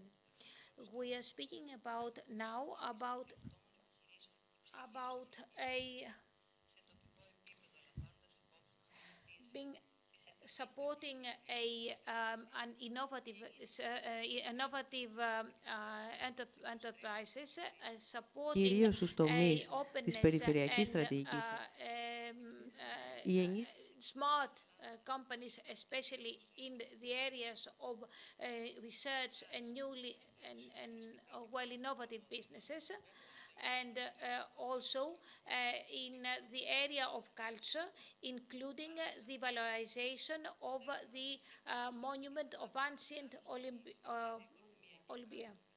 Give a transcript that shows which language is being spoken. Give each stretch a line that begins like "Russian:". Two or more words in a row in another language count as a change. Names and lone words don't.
English: We are speaking about supporting an innovative enterprises,
Greek: κυρίως στους τομείς της περιφερειακής στρατηγικής.
English: Smart companies, especially in the areas of research and newly and innovative businesses. and also in the area of culture, including the valorization of the monument of ancient Olympia.